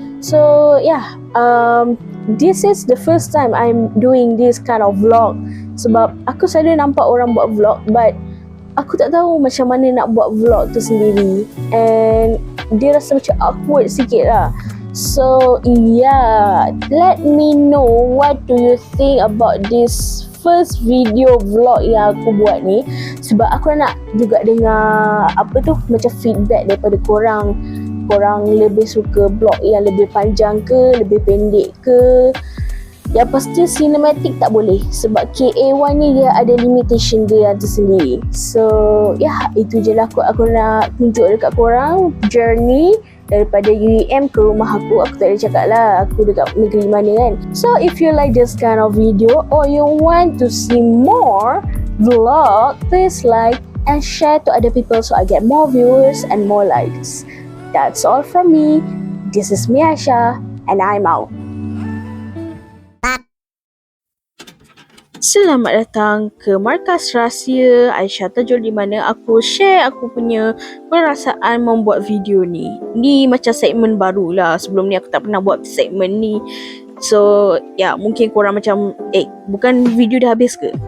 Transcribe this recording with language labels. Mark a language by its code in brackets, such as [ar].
[en] So yeah, this is the first time I'm doing this kind of vlog. [ms] Sebab aku selalu nampak orang buat vlog, but aku tak tahu macam mana nak buat vlog tu sendiri. And dia rasa macam awkward sikit lah. [en] So yeah, let me know what do you think about this first video vlog [ms] yang aku buat ni. Sebab aku nak juga dengar macam feedback daripada korang. Korang lebih suka vlog yang lebih panjang ke, lebih pendek ke. Yang pasti cinematic tak boleh sebab KA1 ni dia ada limitation dia tersendiri. So itu je lah aku nak tunjuk dekat korang journey daripada UEM ke rumah aku. Aku tak boleh cakap lah aku dekat negeri mana kan. [en] So if you like this kind of video or you want to see more vlog, please like and share to other people so I get more viewers and more likes. That's all from me. This is Miasha and I'm out. [ms] Selamat datang ke Markas Rahsia Aisyah Tajul, di mana aku share aku punya perasaan membuat video ni. Ni macam segmen baru lah. Sebelum ni aku tak pernah buat segmen ni. So mungkin korang macam bukan video dah habis ke?